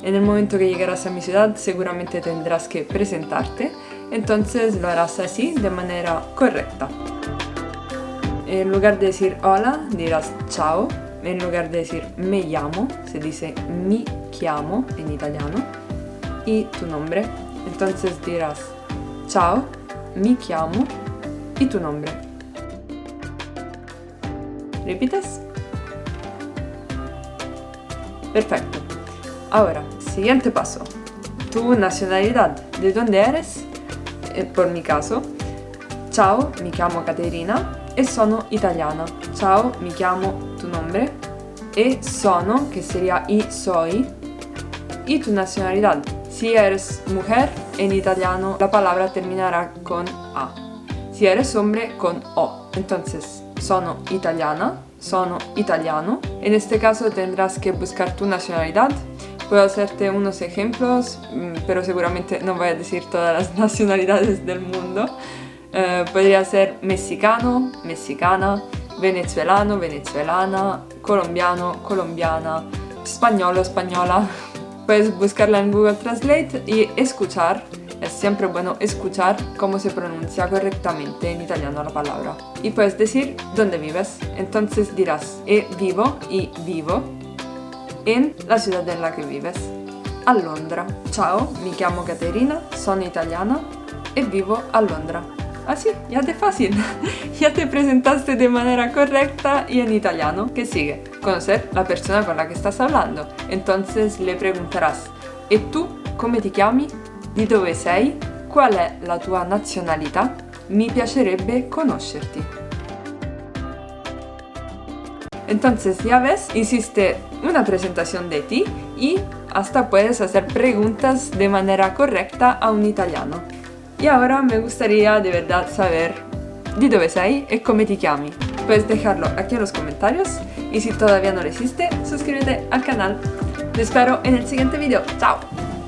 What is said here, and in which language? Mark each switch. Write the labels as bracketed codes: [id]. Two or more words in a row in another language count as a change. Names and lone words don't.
[es] En el momento que llegarás a mi ciudad, seguramente tendrás que presentarte, entonces lo harás así, de manera correcta. En lugar de decir hola, dirás ciao. En lugar de decir me llamo, se dice [it] mi chiamo [es] en italiano. Y tu nombre. Entonces dirás [it] ciao, mi chiamo [es] y tu nombre. ¿Repites? Perfecto. Ahora, siguiente paso. Tu nacionalidad. ¿De dónde eres? Por mi caso, [it] ciao, mi chiamo Caterina e sono italiana. Ciao, mi chiamo, [es] tu nombre. [it] E sono, [es] que sería y soy. Y tu nacionalidad. Si eres mujer, en italiano la palabra terminará con A. Si eres hombre, con O. Entonces, [it] sono italiana, sono italiano. [es] En este caso tendrás que buscar tu nacionalidad. Puedo hacerte unos ejemplos, pero seguramente no voy a decir todas las nacionalidades del mundo. Podría ser mexicano, mexicana, venezuelano, venezolana, colombiano, colombiana, español, española. Puedes buscarla en Google Translate y escuchar. Es siempre bueno escuchar cómo se pronuncia correctamente en italiano la palabra. Y puedes decir dónde vives. Entonces dirás vivo y vivo en la ciudad en la que vives. [it] A Londra. Ciao, mi chiamo Caterina, sono italiana e vivo a Londra. [es] Así, ya te fácil. Ya te presentaste de manera correcta y en italiano. ¿Qué sigue? Conocer la persona con la que estás hablando. Entonces le preguntarás: [it] ¿e tu come ti chiami? Di dove sei? Qual è la tua nazionalità? Mi piacerebbe conoscerti. [es] Entonces, ya ves, hiciste una presentación de ti y hasta puedes hacer preguntas de manera correcta a un italiano. Y ahora me gustaría de verdad saber [it] di dove sei e come ti chiami. [es] Puedes dejarlo aquí en los comentarios y si todavía no lo hiciste, suscríbete al canal. Te espero en el siguiente video. ¡Chao!